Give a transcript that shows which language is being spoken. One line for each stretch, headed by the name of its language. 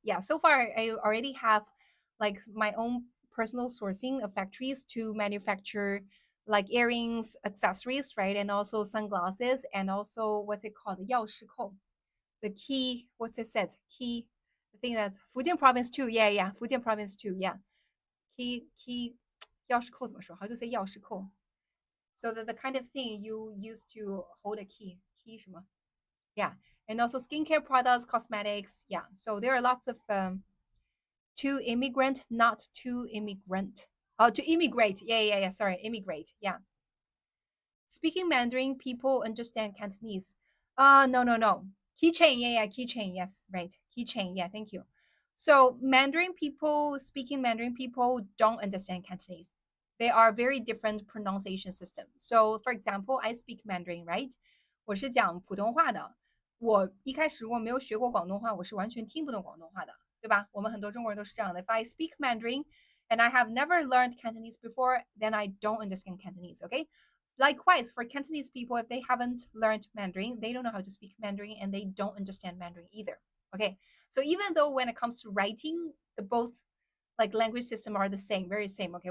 English: Yeah, so far I already have like my own personal sourcing of factories to manufacture like earrings, accessories, right? And also sunglasses and also what's it called? 钥匙扣.The key, what's it said? Key, the thing that's Fujian province too. Yeah, yeah, Fujian province too. Yeah. Key
Chinese: 钥匙扣 怎么说?
English: How to say 钥匙扣? So the kind of thing you use to hold a key. Key
Chinese: 什么?
English: Yeah, and also skincare products, cosmetics. Yeah, so there are lots of to immigrant, not to immigrant. Oh, to immigrate. Yeah. Sorry, immigrate. Yeah. Speaking Mandarin, people understand Cantonese. No. Keychain. Yeah. Keychain. Yes, right. Keychain. Yeah. Thank you. So Mandarin people, speaking Mandarin people don't understand Cantonese. They are very different pronunciation system. So for example, I speak Mandarin, right?
Chinese: 我是讲普通话的。我一开始如果没有学过广东话，我是完全听不懂广东话的，对吧？我们很多中国人都是这样的。
English: If I speak Mandarin and I have never learned Cantonese before, then I don't understand Cantonese. Okay. Likewise, for Cantonese people, if they haven't learned Mandarin, they don't know how to speak Mandarin and they don't understand Mandarin either. Okay. So even though when it comes to writing, the both like language system are the same, very same. Okay.